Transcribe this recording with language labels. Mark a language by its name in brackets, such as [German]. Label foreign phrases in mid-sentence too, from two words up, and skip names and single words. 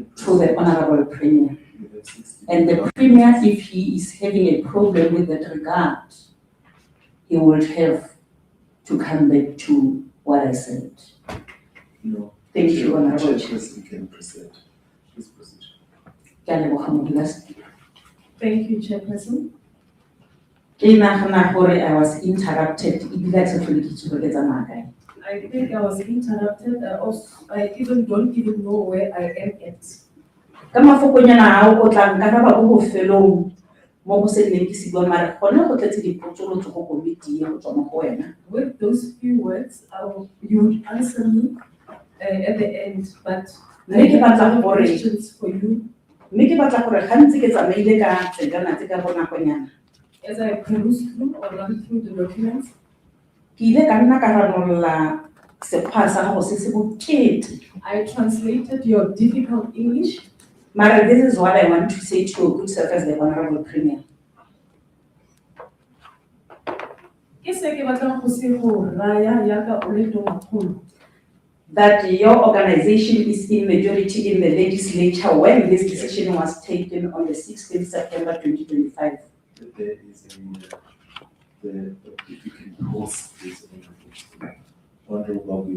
[English] to the Honorable Premier. You have 60 And the Premier, if he is having a problem with that regard, he will have to come back to what I said. No. Thank you, Honorable Chair. Chairperson can present. Please proceed. [Tswana] Ke a leboga modulasetulo. [English] Thank you, Chairperson. [Tswana] Ke nagana gore [English] I was interrupted. [Tswana] Ebile ha ke sa tlhole ke itse gore ke tsamaya kae. [English] I think I was interrupted. I even don't even know where I am at. [Tswana] Ka mafokonyana a hao o tla nkaraba ko bofelong mo go se nneng ke se bua mare gone go tletse dipotsolotso go komiti e go tswa mo go wena. [English] With those few words, you would answer me at the end, but I [Tswana] Mme ke [English] have [Tswana] batla [English] other [Tswana] gore [English] questions for you. [Tswana] mme ke batla gore gantsi ke tsamaile ka tsekana tse ka bonakonyana. [English] As I peruse through or run through the documents, [Tswana] Ke ile ka nna ka ranolola sekgwa sa gago se se bokete. [English] I translated your difficult English. Mara this is what I want to say to your good self as the Honorable Premier. [Tswana] Ke se ke batlang go se go raya yaka o le tona [English] That your organization is in majority in the legislature when this decision was taken on the 16th September 2025. There is if you can pause this Honorable William.